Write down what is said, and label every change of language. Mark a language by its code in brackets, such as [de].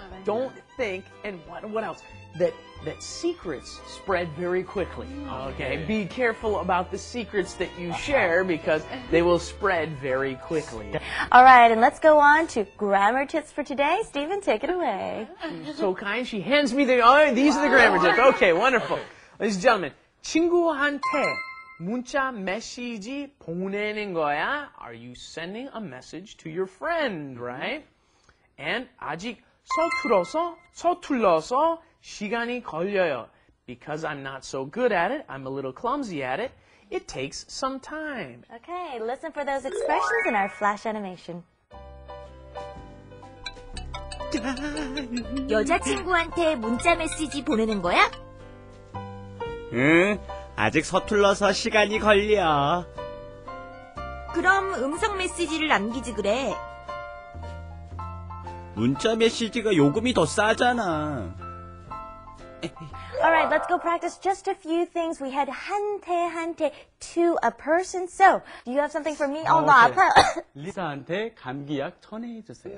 [en] Don't think, and what else? That secrets spread very quickly. Okay, be careful about the secrets that you share because they will spread very quickly. All right, and let's go on to grammar tips for today. Stephen, take it away. So kind, she hands me these are the grammar tips. Okay, wonderful. Ladies and gentlemen, [ko] 친구한테 문자 메시지 보내는 거야. [en] Are you sending a message to your friend, right? [ko] And 아직 서툴러서 시간이 걸려요. [en] Because I'm not so good at it, I'm a little clumsy at it, it takes some time. Okay, listen for those expressions in our flash animation. [ko] 여자친구한테 문자 메시지 보내는 거야? 응, 아직 서툴러서 시간이 걸려. 그럼 음성 메시지를 남기지 그래. 문자 메시지가 요금이 더 싸잖아. [en] All right, let's go practice just a few things. We had 한테 to a person. So, do you have something for me? Oh, no, [ko] 아파요. 리사한테 감기약 전해주세요.